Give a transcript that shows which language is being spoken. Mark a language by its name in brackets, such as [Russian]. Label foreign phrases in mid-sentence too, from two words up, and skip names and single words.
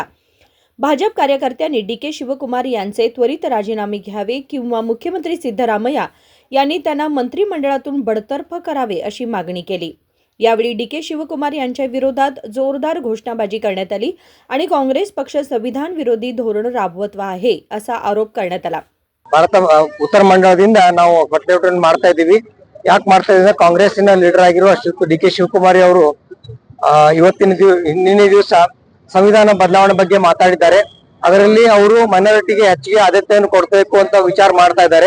[Marathi] भाजप कार्यकर्त्यांनी डी.के. शिवकुमार यांचे त्वरित राजीनामे घ्यावे किंवा मुख्यमंत्री सिद्धरामय्या यांनी त्यांना मंत्रिमंडळातून बडतर्फ करावे अशी मागणी केली। यावेळी डी.के. शिवकुमार यांच्या विरोधात जोरदार घोषणाबाजी करण्यात आली आणि काँग्रेस पक्ष संविधान विरोधी धोरण राबवत आहे असा आरोप करण्यात आला। [Kannada] ಭಾರತ ಉತ್ತರ ಮಂಡಲದಿಂದ ನಾವು ಪ್ರತಿಭಟನೆ ಮಾಡ್ತಾ ಇದ್ದೀವಿ। ಯಾಕೆ ಮಾಡ್ತಾ ಇದ್ದೀವಿ? ಕಾಂಗ್ರೆಸ್ಸಿನ ಲೀಡರ್ ಆಗಿರುವ ಡಿ.ಕೆ. ಶಿವಕುಮಾರ್ ಅವರು ನಿನ್ನೆ ದಿವಸ ಸಂವಿಧಾನ ಬದಲಾವಣೆ ಬಗ್ಗೆ ಮಾತಾಡಿದ್ದಾರೆ। ಅದರಲ್ಲಿ ಅವರು ಮೈನಾರಿಟಿಗೆ ಹೆಚ್ಚಿಗೆ ಆದ್ಯತೆಯನ್ನು ಕೊಡಬೇಕು ಅಂತ ವಿಚಾರ ಮಾಡ್ತಾ ಇದ್ದಾರೆ।